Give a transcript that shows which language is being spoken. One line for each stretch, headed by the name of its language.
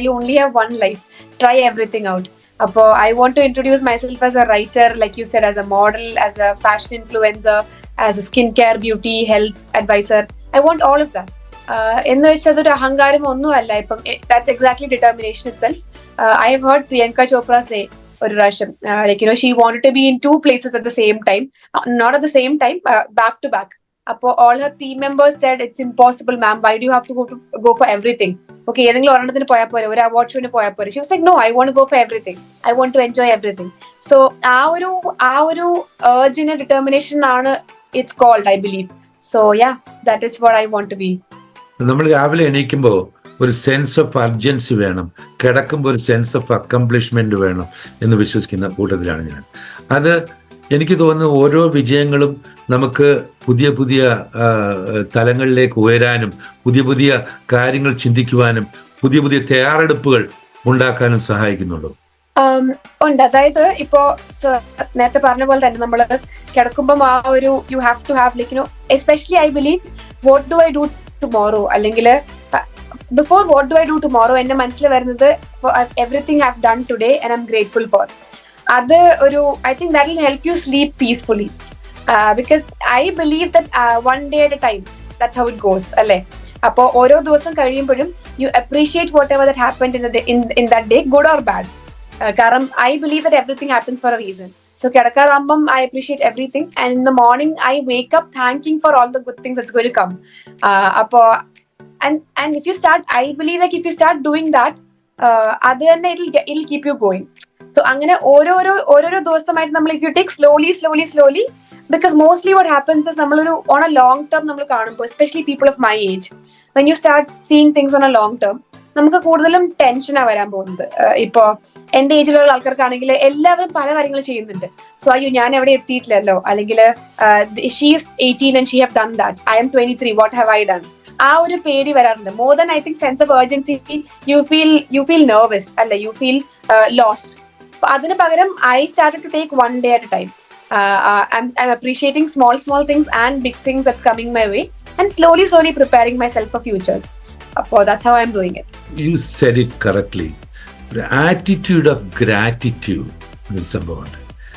English: You only have one life, try everything out. അപ്പോ I want to introduce myself as a writer, like you said, as a model, as a fashion influencer, as a skin care, beauty, health advisor. I want all of that.
Malayalam: എന്ന് വെച്ചാൽ അതൊരു അഹങ്കാരം ഒന്നും അല്ല.
English: ഇപ്പം that's exactly determination itself. I have heard Priyanka Chopra say ഒരു പ്രാവശ്യം, like she wanted to be in 2 places at the same time, not at the same time, back to back. അപ്പോൾ all her team members said it's impossible ma'am, why do you have to go for everything?
Malayalam: Okay, ഏതെങ്കിലും ഒരെണ്ണത്തിന് പോയാൽ പോരെ, ഒരു award ഷോന് പോയാൽ പോരെ.
English: She was like no, I want to go for everything, I want to enjoy everything. So ആ ഒരു urge determination ആണ് it's called, I believe. So yeah, that is what I want to be.
Malayalam: നമ്മൾ രാവിലെ എണീക്കുമ്പോൾ ഒരു sense of urgency വേണം, കിടക്കുമ്പോൾ ഒരു സെൻസ് ഓഫ് അക്കംപ്ലിഷ്മെന്റ് വേണം എന്ന് വിശ്വസിക്കുന്ന കൂട്ടത്തിലാണ് ഞാൻ. അത് എനിക്ക് തോന്നുന്നു ഓരോ വിജയങ്ങളും നമുക്ക് പുതിയ പുതിയ തലങ്ങളിലേക്ക് ഉയരാനും പുതിയ പുതിയ കാര്യങ്ങൾ ചിന്തിക്കുവാനും പുതിയ പുതിയ തയ്യാറെടുപ്പുകൾ ഉണ്ടാക്കാനും സഹായിക്കുന്നുള്ളൂ. ഉണ്ട്.
English: അതായത് ഇപ്പോ നേരത്തെ പറഞ്ഞ പോലെ തന്നെ നമ്മൾ കിടക്കുമ്പോൾ ആ ഒരു you have to have like especially I believe what do I do tomorrow, അല്ലെങ്കിൽ before what do I do tomorrow എന്റെ മനസ്സിൽ വരുന്നത് everything I have done today and I am grateful for. അത് ഒരു I think that will help you sleep peacefully, because I believe that one day at a time, that's how it goes അല്ലേ. അപ്പോൾ ഓരോ ദിവസം കഴിയുമ്പോഴും you appreciate whatever that happened in that day, good or bad. കാരണം I believe that everything happens for a reason. So കിടക്കാറാകുമ്പം I appreciate everything, and in the morning I wake up thanking for all the good things that's going to come. Appo and if you start, I believe like if you start doing that, അത് തന്നെ it'll keep you going. So അങ്ങനെ ഓരോരോ ദിവസമായിട്ട് നമ്മൾ if you take slowly, because mostly what happens is നമ്മളൊരു on a long term നമ്മൾ കാണുമ്പോൾ, especially people of my age, when you start seeing things on a long term, നമുക്ക് കൂടുതലും ടെൻഷനാ വരാൻ പോകുന്നത്.
Malayalam: ഇപ്പോ എന്റെ ഏജിലുള്ള ആൾക്കാർക്കാണെങ്കിൽ എല്ലാവരും പല കാര്യങ്ങൾ ചെയ്യുന്നുണ്ട്.
English: So അയ്യോ ഞാൻ എവിടെ എത്തിയിട്ടില്ലല്ലോ, അല്ലെങ്കിൽ she is 18 and she have done that, I am 23, what have I done?
Malayalam: ആ ഒരു പേടി വരാറുണ്ട്.
English: More than I think sense of urgency, you feel nervous അല്ല, you feel lost. അതിന് പകരം I started to take one day at a time. I'm appreciating small things and big things that's coming my way, and slowly preparing myself for future. That's how I'm doing it. You said it correctly. The attitude of gratitude is important.